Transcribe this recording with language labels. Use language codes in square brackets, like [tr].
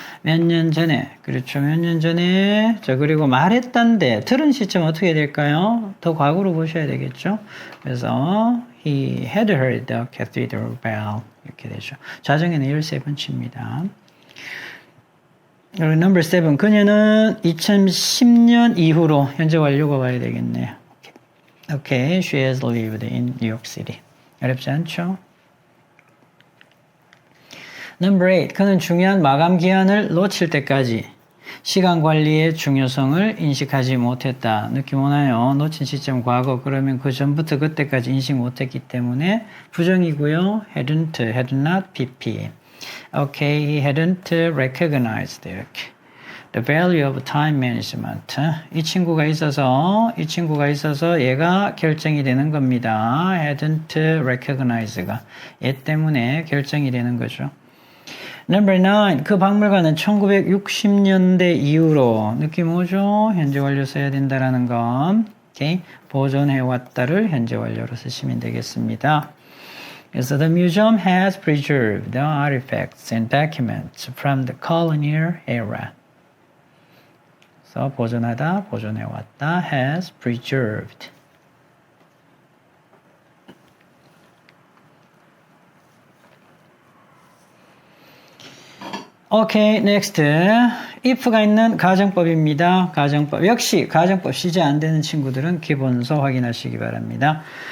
[ko] 몇 년 전에, 그렇죠. 몇 년 전에, 자, 그리고 말했단데, 들은 시점 어떻게 될까요? 더 과거로 보셔야 되겠죠. 그래서, [en] he had heard the cathedral bell. [ko] 이렇게 되죠. 자정에는 13번 칩니다. 그리고 넘버 7. 그녀는 2010년 이후로, 현재 완료가 와야 되겠네요. [en] Okay, she has lived in New York City. [ko] 어렵지 않죠? [en] Number 8. [ko] 그는 중요한 마감 기한을 놓칠 때까지 시간 관리의 중요성을 인식하지 못했다. 느낌 오나요? 놓친 시점 과거. 그러면 그 전부터 그때까지 인식 못했기 때문에 부정이고요. [en] hadn't, had not, pp. Okay, he hadn't recognized [ko] 이렇게. [en] The value of time management. [ko] 이 친구가 있어서 얘가 결정이 되는 겁니다. hadn't recognize가 얘 때문에 결정이 되는 거죠. [en] Number 9. [ko] 그 박물관은 1960년대 이후로 느낌 오죠? 현재 완료 써야 된다라는 건. [en] Okay. [ko] 보존해왔다를 현재 완료로 쓰시면 되겠습니다. 그래서 [en] the museum has preserved the artifacts and documents from the colonial era. [ko] 그래서 보존하다, 보존해왔다, [en] has preserved. [ko] 오케이, next. if가 있는 가정법입니다. 가정법. 역시 가정법 시제 안 되는 친구들은 기본서 확인하시기 바랍니다.